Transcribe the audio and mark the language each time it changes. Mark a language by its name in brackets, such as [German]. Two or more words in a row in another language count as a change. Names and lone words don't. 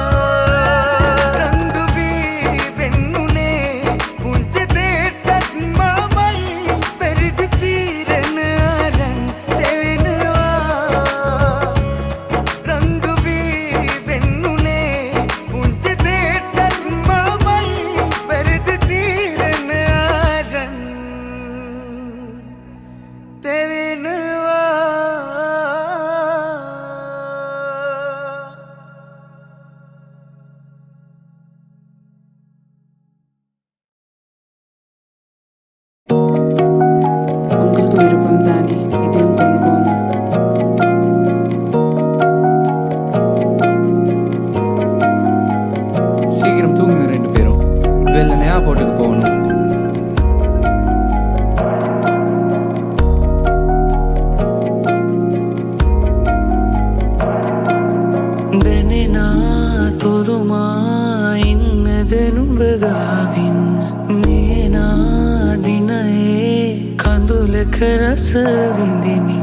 [Sinhala] රණ්ඩු වී වෙන්නුනේ පුංචි දෙයක්වත් මමයි පෙරදි තීරණ අරන් දෙවෙනවා රණ්ඩු වී වෙන්නුනේ පුංචි දෙයක්වත් මමයි පෙරදි තීරණ අරන් දෙවෙනවා [Tamil] உங்களுக்கு விருப்பம் தானே இதையும் கொண்டு போங்க சீக்கிரம் தூங்குங்க 2 பேரும் வெள்ளனை ஏர்போர்ட்டுக்கு போகணும் [Sinhala] දැනෙනා තුරුමා ඉන්නද නුඹ ගාවින් මේනා දිනයේ කඳුලක රස විඳිමින්